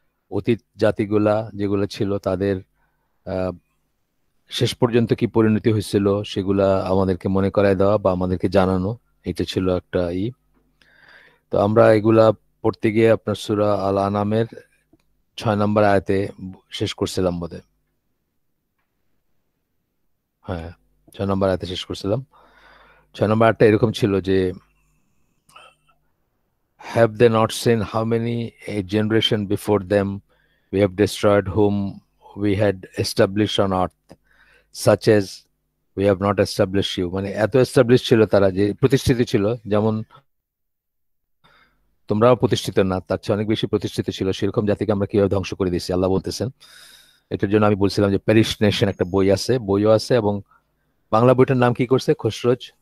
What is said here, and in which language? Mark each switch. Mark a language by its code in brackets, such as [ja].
[bn] অতীত জাতিগুলা যেগুলো ছিল, তাদের আহ, শেষ পর্যন্ত কি পরিণতি হয়েছিল সেগুলা আমাদেরকে মনে করায় দেওয়া বা আমাদেরকে জানানো। এটা ছিল একটা তো আমরা এগুলা পড়তে গিয়ে আপনার সূরা আল আনামের 6 নম্বর আয়াতে শেষ করছিলাম বোধহয়। হ্যাঁ, 6 নম্বর আয়াতে শেষ করছিলাম। 6 নম্বর আয়াতটা এরকম ছিল যে, [en] have they not seen how many a generation before them we have destroyed, whom we had established on earth, such as we have not established you। [bn] মানে এত এস্টাবলিশ ছিল তারা, যে প্রতিষ্ঠিত ছিল, যেমন তোমরাও প্রতিষ্ঠিত না, তার চেয়ে অনেক বেশি প্রতিষ্ঠিত ছিল, সেরকম জাতিকে আমরা কিভাবে ধ্বংস করে দিয়েছি আল্লাহ বলতেছেন। এটার জন্য আমি বলছিলাম যে প্যারিস নেশন একটা বইও আছে, এবং বাংলা বইটার নাম কি করছে খসরোজ?